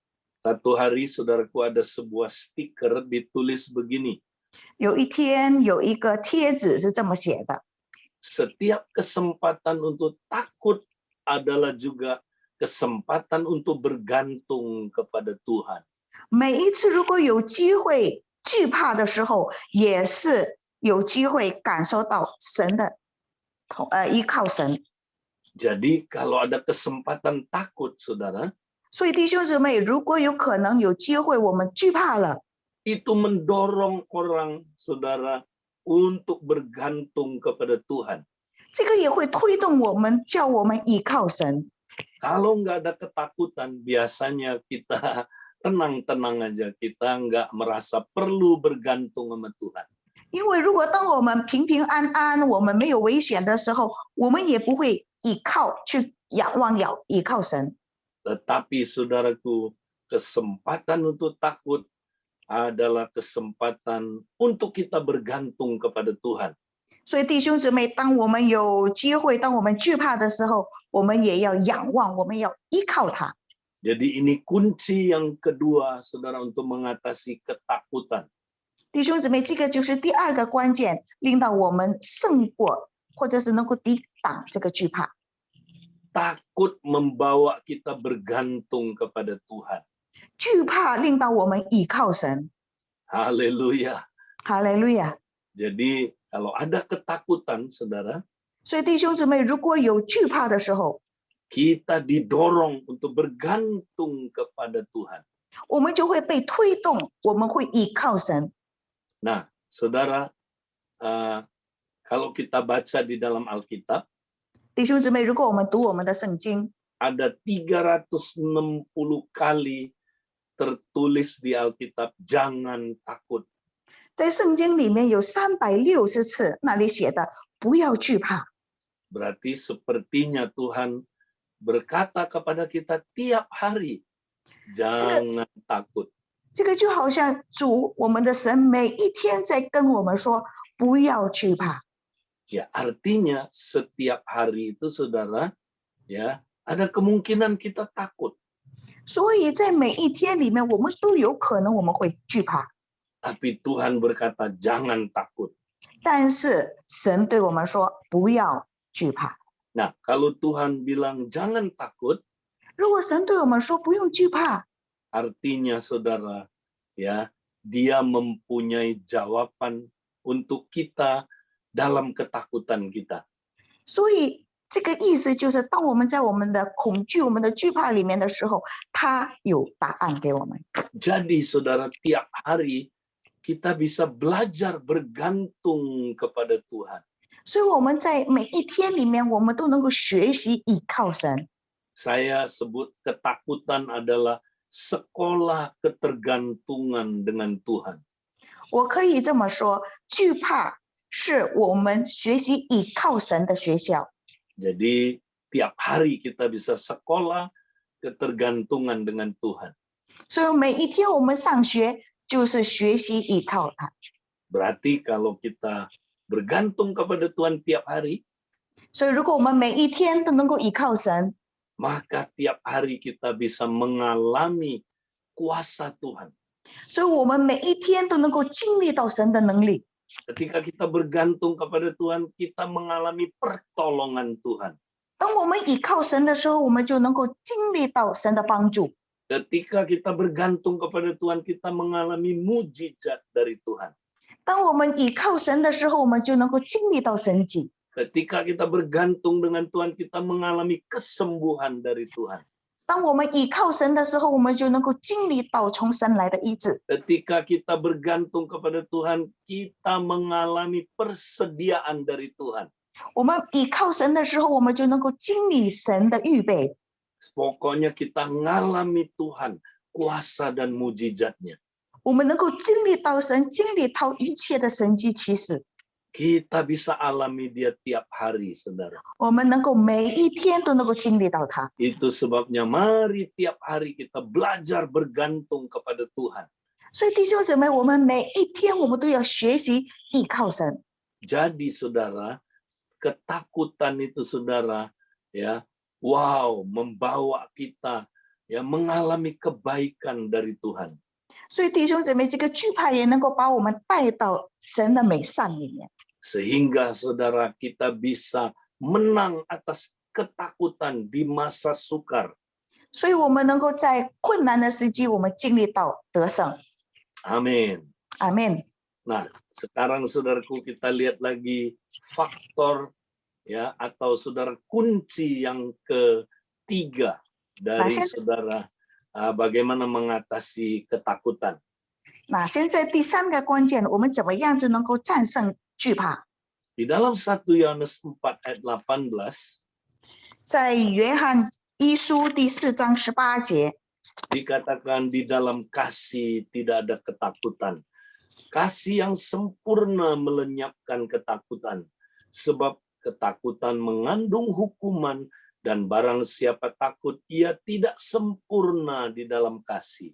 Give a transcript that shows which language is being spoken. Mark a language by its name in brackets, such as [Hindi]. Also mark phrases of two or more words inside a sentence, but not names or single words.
[Indonesian] Satu hari, saudaraku, ada sebuah stiker ditulis begini. [Chinese] 有一天有一个贴纸是这么写的： [Indonesian] Setiap kesempatan untuk takut adalah juga kesempatan untuk bergantung kepada Tuhan. [Chinese] 每一次如果有机会惧怕的时候，也是有机会感受到神的依靠神。 [Indonesian] Jadi kalau ada kesempatan takut, saudara, [Chinese] 所以弟兄姊妹，如果有可能有机会，我们惧怕了， [Indonesian] itu mendorong orang, saudara, untuk bergantung kepada Tuhan. [Chinese] 这个也会推动我们，叫我们依靠神。 [Indonesian] Kalau nggak ada ketakutan, biasanya kita tenang-tenang aja, kita nggak merasa perlu bergantung sama Tuhan. [Chinese] 因为如果当我们平平安安，我们没有危险的时候，我们也不会去仰望依靠神。 [Indonesian] Tetapi saudaraku, kesempatan untuk takut adalah kesempatan untuk kita bergantung kepada Tuhan. [Chinese] 所以弟兄姊妹，当我们有机会，当我们惧怕的时候，我们也要仰望，我们要依靠他。 [Indonesian] Jadi ini kunci yang kedua, saudara, untuk mengatasi ketakutan. [Chinese] 弟兄姊妹，这个就是第二个关键，令到我们胜过，或者是能够抵挡这个惧怕。 [Indonesian] Takut membawa kita bergantung kepada Tuhan. [Chinese] 惧怕令到我们倚靠神。 [Indonesian] Haleluya. [Chinese] 哈利路亚。 [Indonesian] Jadi kalau ada ketakutan, saudara, [Chinese] 所以弟兄姊妹，如果有惧怕的时候， [Indonesian] kita didorong untuk bergantung kepada Tuhan. [Chinese] 我们就会被推动，我们会依靠神。 [Indonesian] Nah, saudara, kalau kita baca di dalam Alkitab, [Chinese] 弟兄姊妹，如果我们读我们的圣经， [Indonesian] ada 360 kali tertulis di Alkitab, jangan takut. [Chinese] 在圣经里面有360次，那里写的不要惧怕。 [Indonesian] Berarti sepertinya Tuhan berkata kepada kita tiap hari, jangan takut. [Chinese] 这个就好像主，我们的神每一天在跟我们说，不要惧怕。 [Indonesian] Ya, artinya setiap hari itu saudara, ya, ada kemungkinan kita takut. [Chinese] 所以在每一天里面，我们都有可能我们会惧怕， [Indonesian] Tapi Tuhan berkata jangan takut. [Chinese] 但是神对我们说不要惧怕。 [Indonesian] Nah, kalau Tuhan bilang jangan takut, [Chinese] 如果神对我们说不用惧怕， [Indonesian] artinya saudara, ya, dia mempunyai jawaban untuk kita dalam ketakutan kita. [Chinese] 所以这个意思就是，当我们在我们的恐惧、我们的惧怕里面的时候，他有答案给我们。 [Indonesian] Jadi saudara, tiap hari kita bisa belajar bergantung kepada Tuhan. [Chinese] 所以我们在每一天里面，我们都能够学习依靠神。 [Indonesian] Saya sebut ketakutan adalah sekolah ketergantungan dengan Tuhan. [Chinese] 我可以这么说，惧怕是我们学习依靠神的学校。 [Indonesian] Jadi tiap hari kita bisa sekolah ketergantungan dengan Tuhan. [Chinese] 所以每一天我们上学就是学习依靠他。 [Indonesian] Berarti kalau kita bergantung kepada Tuhan tiap hari, [Chinese] 所以如果我们每一天都能够依靠神， [Indonesian] maka tiap hari kita bisa mengalami kuasa Tuhan. [Chinese] 所以我们每一天都能够经历到神的能力。 [Indonesian] Ketika kita bergantung kepada Tuhan, kita mengalami pertolongan Tuhan. [Chinese] 当我们依靠神的时候，我们就能够经历到神的帮助。 [Indonesian] Ketika kita bergantung kepada Tuhan, kita mengalami mujizat dari Tuhan. [Chinese] 当我们依靠神的时候，我们就能够经历到神迹。 [Indonesian] Ketika kita bergantung dengan Tuhan, kita mengalami kesembuhan dari Tuhan. [Chinese] 当我们依靠神的时候，我们就能够经历到从神来的医治。 [Indonesian] Ketika kita bergantung kepada Tuhan, kita mengalami persediaan dari Tuhan. [Chinese] 我们依靠神的时候，我们就能够经历神的预备。 [Indonesian] Pokoknya kita ngalami Tuhan, kuasa dan mujizatnya. [Chinese] 我们能够经历到神，经历到一切的神迹奇事。 [Indonesian] Kita bisa alami dia tiap hari, saudara. [Chinese] 我们能够每一天都能够经历到他。 [Indonesian] Itu sebabnya mari tiap hari kita belajar bergantung kepada Tuhan. [Chinese] 所以弟兄姊妹，我们每一天我们都要学习依靠神。 [Indonesian] Jadi saudara, ketakutan itu saudara, ya, wow, membawa kita ya mengalami kebaikan dari Tuhan. [Chinese] 所以弟兄姊妹，这个惧怕也能够把我们带到神的美善里面。 [Indonesian] Sehingga saudara kita bisa menang atas ketakutan di masa sukar. [Chinese] 所以我们能够在困难的时期，我们经历到得胜。 [Indonesian] Amin. [Chinese] 阿门。 [Indonesian] Nah, sekarang saudaraku kita lihat lagi faktor ya atau saudara kunci yang ketiga dari saudara bagaimana mengatasi ketakutan. [Chinese] 那现在第三个关键，我们怎么样子能够战胜惧怕？ [Indonesian] Di dalam 1 Yohanes 4 ayat 18, [Chinese] 在约翰一书第4章18节， [Indonesian] dikatakan di dalam kasih tidak ada ketakutan. Kasih yang sempurna melenyapkan ketakutan, sebab ketakutan mengandung hukuman dan barang siapa takut ia tidak sempurna di dalam kasih.